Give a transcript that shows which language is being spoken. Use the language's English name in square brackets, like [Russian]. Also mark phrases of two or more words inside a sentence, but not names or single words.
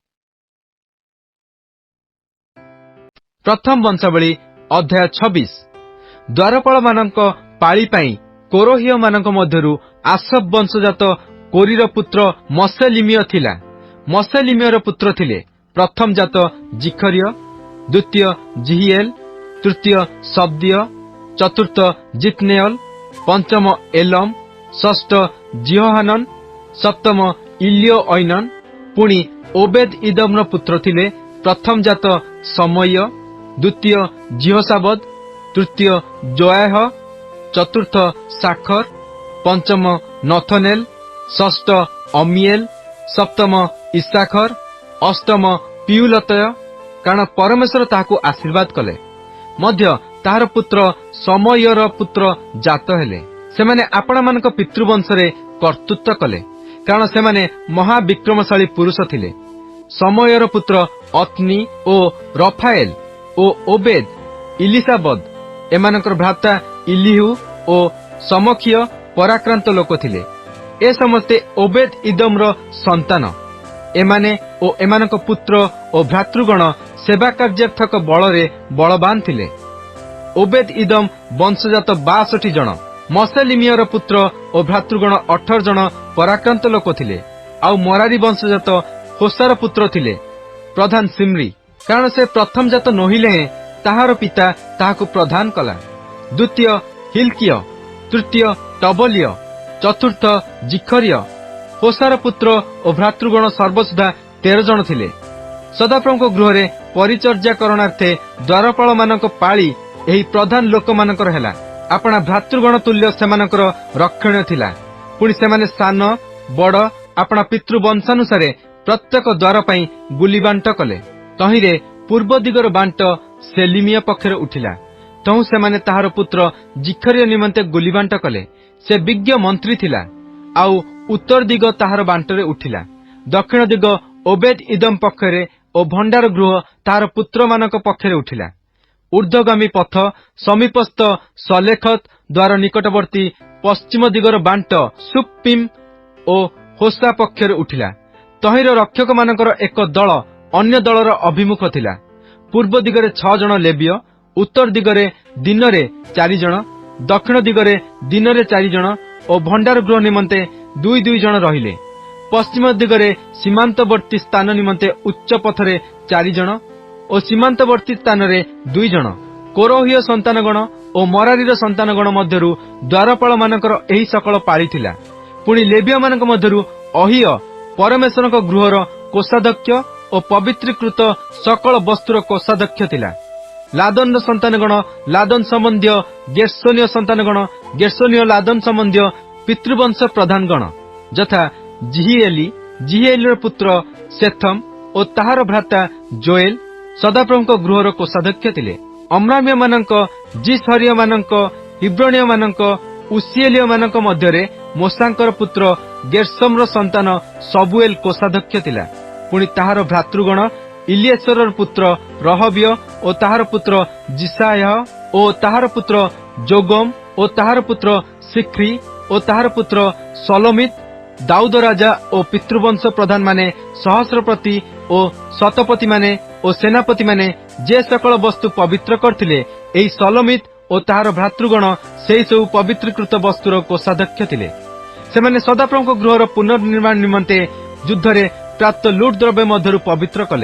[Odia] ପ୍ରଥମ ବଂଶାବଳୀ ଅଧ୍ୟାୟ 26। ଦ୍ୱାରପାଳ ମାନଙ୍କ ପାଳି ପାଇଁ କୋରୋହିୟ ମାନଙ୍କ ମଧ୍ୟରୁ ଆସବ ବଂଶଜାତ କୋରୀର ପୁତ୍ର ମସେଲିମିୟ ଥିଲା। ମସେଲିମିୟର ପୁତ୍ର ଥିଲେ ପ୍ରଥମ ଜାତ ଜିଖରିୟ, ଦ୍ୱିତୀୟ ଜିହିଏଲ, ତୃତୀୟ ଶବ୍ଦିୟ, ଚତୁର୍ଥ ଜିତନେୟଲ, ପଞ୍ଚମ ଏଲମ, ଷଷ୍ଠ ଜିହୋହାନନ, ସପ୍ତମ ଇଲିୟୋ ଐନନ। ପୁଣି ଓବେଦ ଇଦମର ପୁତ୍ର ଥିଲେ ପ୍ରଥମ ଜାତ ସମୟ, ଦ୍ୱିତୀୟ ଜିହୋସାବଦ, ତୃତୀୟ ଜୋୟାହ, ଚତୁର୍ଥ ସାଖର, ପଞ୍ଚମ ନଥନେଲ, ଷଷ୍ଠ ଅମିଏଲ, ସପ୍ତମ ଇସାଖର, ଅଷ୍ଟମ ପିୟୁଲତୟ। କାରଣ ପରମେଶ୍ୱର ତାହାକୁ ଆଶୀର୍ବାଦ କଲେ। ମଧ୍ୟ ତାହାର ପୁତ୍ର ସମୟର ପୁତ୍ର ଜାତ ହେଲେ। ସେମାନେ ଆପଣ ମାନଙ୍କ ପିତୃବଂଶରେ କର୍ତ୍ତୃତ୍ୱ କଲେ କାରଣ ସେମାନେ ମହାବିକ୍ରମଶାଳୀ ପୁରୁଷ ଥିଲେ। ସମୟର ପୁତ୍ର ଅତ୍ନୀ ଓ ରଫାଏଲ ଓ ଓବେଦ, ଇଲିସାବଦ ଏମାନଙ୍କର ଭ୍ରାତା ଇଲିହୁ ଓ ସମଖିୟ ପରାକ୍ରାନ୍ତ ଲୋକ ଥିଲେ। ଏ ସମସ୍ତେ ଓବେଦ ଇଦମର ସନ୍ତାନ। ଏମାନେ ଓ ଏମାନଙ୍କ ପୁତ୍ର ଓ ଭ୍ରାତୃଗଣ ସେବା କାର୍ଯ୍ୟାର୍ଥକ ବଳରେ ବଳବାନ ଥିଲେ। ଓବେଦ ଇଦମ ବଂଶଜାତ 62 ଜଣ। ମସେଲିମିୟର ପୁତ୍ର ଓ ଭ୍ରାତୃଗଣ 18 ଜଣ ପରାକ୍ରାନ୍ତ ଲୋକ ଥିଲେ। ଆଉ ମରାରୀ ବଂଶଜାତ ହୋସାର ପୁତ୍ର ଥିଲେ ପ୍ରଧାନ ସିମରୀ। କାରଣ ସେ ପ୍ରଥମ ଜାତ ନହିଲେ ତାହାର ପିତା ତାହାକୁ ପ୍ରଧାନ କଲା। ଦ୍ୱିତୀୟ ହିଲ୍କିୟ, ତୃତୀୟ ଟବଲିୟ, ଚତୁର୍ଥ ଜିଖରିୟ। ହୋସାର ପୁତ୍ର ଓ ଭ୍ରାତୃଗଣ ସର୍ବସୁଦ୍ଧା 13 ଜଣ ଥିଲେ। ସଦାପ୍ରଭୁଙ୍କ ଗୃହରେ ପରିଚର୍ଯ୍ୟା କରଣାର୍ଥେ ଦ୍ୱାରପାଳ ମାନଙ୍କ ପାଳି ଏହି ପ୍ରଧାନ ଲୋକ ମାନଙ୍କର ହେଲା। ଆପଣା ଭ୍ରାତୃଗଣ ତୁଲ୍ୟ ସେମାନଙ୍କର ରକ୍ଷଣ ଥିଲା। ପୁଣି ସେମାନେ ସାନ ବଡ଼ ଆପଣା ପିତୃବଂଶାନୁସାରେ ପ୍ରତ୍ୟେକ ଦ୍ୱାର ପାଇଁ ଗୁଳିବାଣ୍ଟ କଲେ। ତହିଁରେ ପୂର୍ବ ଦିଗର ବାଣ୍ଟ ସେଲିମିୟା ପକ୍ଷରେ ଉଠିଲା। ତହୁଁ ସେମାନେ ତାହାର ପୁତ୍ର ଜିଖରିୟ ନିମନ୍ତେ ଗୁଳିବାଣ୍ଟ କଲେ। ସେ ବିଜ୍ଞ ମନ୍ତ୍ରୀ ଥିଲା। ଆଉ ଉତ୍ତର ଦିଗ ତାହାର ବାଣ୍ଟରେ ଉଠିଲା। ଦକ୍ଷିଣ ଦିଗ ଓବେଦ ଇଦମ ପକ୍ଷରେ ଓ ଭଣ୍ଡାର ଗୃହ ତାହାର ପୁତ୍ର ମାନଙ୍କ ପକ୍ଷରେ ଉଠିଲା। ଊର୍ଦ୍ଧ୍ୱଗାମୀ ପଥ ସମୀପସ୍ଥ ସଲେଖତ ଦ୍ୱାର ନିକଟବର୍ତ୍ତୀ ପଶ୍ଚିମ ଦିଗର ବାଣ୍ଟ ସୁପ୍ପିମ ଓ ହୋସା ପକ୍ଷରେ ଉଠିଲା। ତହିଁର ରକ୍ଷକ ମାନଙ୍କର ଏକ ଦଳ ଅନ୍ୟ ଦଳର ଅଭିମୁଖ ଥିଲା। ପୂର୍ବ ଦିଗରେ 6 ଜଣ ଲେବୀୟ, ଉତ୍ତର ଦିଗରେ ଦିନରେ 4 ଜଣ, ଦକ୍ଷିଣ ଦିଗରେ ଦିନରେ 4 ଜଣ ଓ ଭଣ୍ଡାର ଗୃହ ନିମନ୍ତେ 2 ଜଣ ରହିଲେ। ପଶ୍ଚିମ ଦିଗରେ ସୀମାନ୍ତବର୍ତ୍ତୀ ସ୍ଥାନ ନିମନ୍ତେ ଉଚ୍ଚ ପଥରେ 4 ଜଣ ଓ ସୀମାନ୍ତବର୍ତ୍ତୀ ସ୍ଥାନ ରେ 2 ଜଣ। କୋରୋହିୟ ସନ୍ତାନଗଣ ଓ ମରାରୀର ସନ୍ତାନଗଣ ମଧ୍ୟରୁ ଦ୍ୱାରପାଳ ମାନଙ୍କର ଏହି ସକଳ ପାଳି ଥିଲା। ପୁଣି ଲେବୀୟ ମାନଙ୍କ ମଧ୍ୟରୁ ଅହିୟ ପରମେଶ୍ୱରଙ୍କ ଗୃହର କୋଷାଧ୍ୟକ୍ଷ ଓ ପବିତ୍ରୀକୃତ ସକଳ ବସ୍ତୁର କୋଷାଧ୍ୟକ୍ଷ ଥିଲା। ଲାଦନ ସନ୍ତାନଗଣ ଲାଦନ ସମ୍ବନ୍ଧୀ ଗେର୍ଶୋନୀୟ ସନ୍ତାନଗଣ ଗେର୍ଶୋନୀୟ ଲାଦନ ସମ୍ବନ୍ଧୀ ପିତୃବଂଶ ପ୍ରଧାନଗଣ ଯଥା ଜିହିଏଲୀ, ଜିହିଏଲୀର ପୁତ୍ର ସେଥମ ଓ ତାହାର ଭ୍ରାତା ଜୋଏଲ ସଦାପ୍ରଭୁଙ୍କ ଗୃହର କୋଷାଧ୍ୟକ୍ଷ ଥିଲେ। ଅମ୍ରାମ୍ୟ ମାନଙ୍କ, ଜିସହରିୟ ମାନଙ୍କ, ହିବ୍ରୋନିୟ ମାନଙ୍କ, ଉସିଏଲିୟ ମାନଙ୍କ ମଧ୍ୟରେ ମୋଶାଙ୍କର ପୁତ୍ର ଗେର୍ଶୋମର ସନ୍ତାନ ସବୁଏଲ କୋଷାଧ୍ୟକ୍ଷ ଥିଲା। ପୁଣି ତାହାର ଭ୍ରାତୃଗଣ ଇଲିଏସରର ପୁତ୍ର ରହବିୟ ଓ ତାହାର ପୁତ୍ର ଜିସାୟହ ଓ ତାହାର ପୁତ୍ର ଜୋଗମ ଓ ତାହାର ପୁତ୍ର ସିଖ୍ରୀ ଓ ତାହାର ପୁତ୍ର ସଲୋମିତ ଦାଉଦ ରାଜା ଓ ପିତୃବଂଶ ପ୍ରଧାନ ମାନେ ସହସ୍ରପତି ଓ ଶତପତି ମାନେ ଓ ସେନାପତି ମାନେ ଯେ ସକଳ ବସ୍ତୁ ପବିତ୍ର କରିଥିଲେ ଏହି ସଲୋମିତ ଓ ତାହାର ଭ୍ରାତୃଗଣ ସେହି ସବୁ ପବିତ୍ରୀକୃତ ବସ୍ତୁର କୋଷାଧ୍ୟକ୍ଷ ଥିଲେ। ସେମାନେ ସଦାପ୍ରଭୁଙ୍କ ଗୃହର ପୁନର୍ନିର୍ମାଣ ନିମନ୍ତେ ଯୁଦ୍ଧରେ ପ୍ରାପ୍ତ ଲୁଟ ଦ୍ରବ୍ୟ ମଧ୍ୟରୁ ପବିତ୍ର କଲେ।